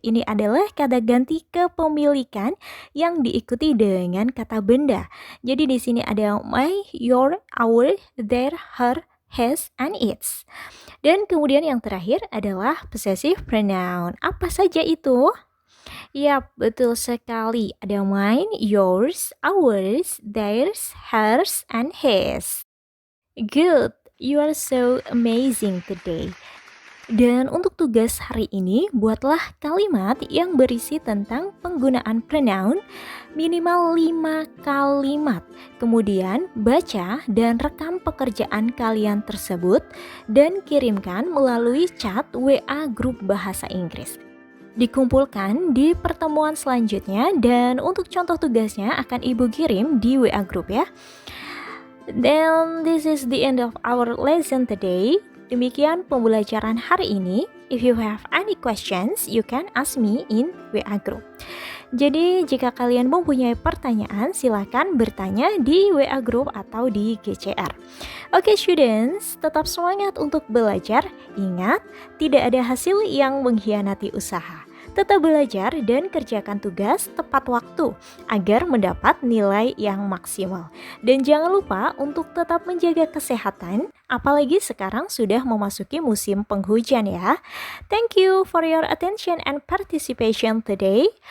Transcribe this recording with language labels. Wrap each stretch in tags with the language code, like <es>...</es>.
<id>Ini adalah kata ganti kepemilikan yang diikuti dengan kata benda. Jadi di sini ada</id> <en>my, your, our, their, her, his, and its.</en> <id>Dan kemudian yang terakhir adalah possessive pronoun. Apa saja itu? Ya, betul sekali. Ada</id> <en>mine, yours, ours, theirs, hers, and his. Good, you are so amazing today.</en> <id>Dan untuk tugas hari ini, buatlah kalimat yang berisi tentang penggunaan pronoun minimal 5 kalimat. Kemudian baca dan rekam pekerjaan kalian tersebut dan kirimkan melalui chat WA grup bahasa Inggris. Dikumpulkan di pertemuan selanjutnya dan untuk contoh tugasnya akan Ibu kirim di WA grup ya.</id> <en>Then this is the end of our lesson today.</en> <id>Demikian pembelajaran hari ini.</id> <en>If you have any questions, you can ask me in WA group.</en> <id>Jadi jika kalian mempunyai pertanyaan, silakan bertanya di WA group atau di GCR. Oke students, tetap semangat untuk belajar. Ingat, tidak ada hasil yang mengkhianati usaha. Tetap belajar dan kerjakan tugas tepat waktu agar mendapat nilai yang maksimal. Dan jangan lupa untuk tetap menjaga kesehatan, apalagi sekarang sudah memasuki musim penghujan ya.</id> <en>Thank you for your attention and participation today.</en>